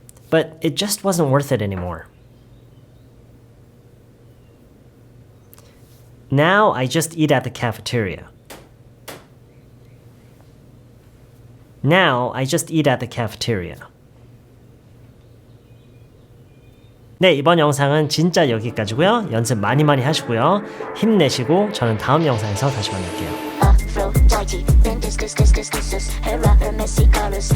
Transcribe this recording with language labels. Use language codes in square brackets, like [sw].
[en] But it just wasn't worth it anymore. Now I just eat at the cafeteria. Now I just eat at the cafeteria. [ko] 네, 이번 영상은 진짜 여기까지고요. 연습 많이 하시고요. 힘내시고 저는 다음 영상에서 다시 만날게요. Aphrodite, then this, her rapper messy colors.